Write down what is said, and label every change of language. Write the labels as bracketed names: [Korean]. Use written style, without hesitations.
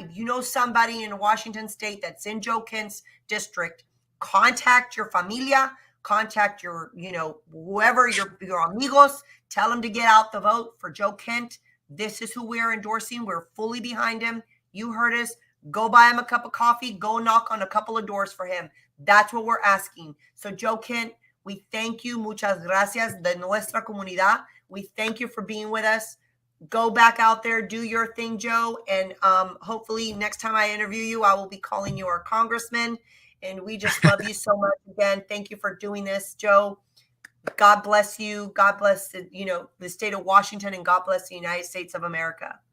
[English] If you know somebody in Washington State that's in Joe Kent's district, contact your familia, contact your, whoever, your amigos, tell them to get out the vote for Joe Kent. This is who we're endorsing. We're fully behind him. You heard us. Go buy him a cup of coffee. Go knock on a couple of doors for him. That's what we're asking. So Joe Kent, we thank you. [Spanish] Muchas gracias de nuestra comunidad. [English] We thank you for being with us. Go back out there, do your thing, Joe. And hopefully next time I interview you, I will be calling you our congressman. And we just love you so much. Again, thank you for doing this, Joe. God bless you. God bless the state of Washington, and God bless the United States of America.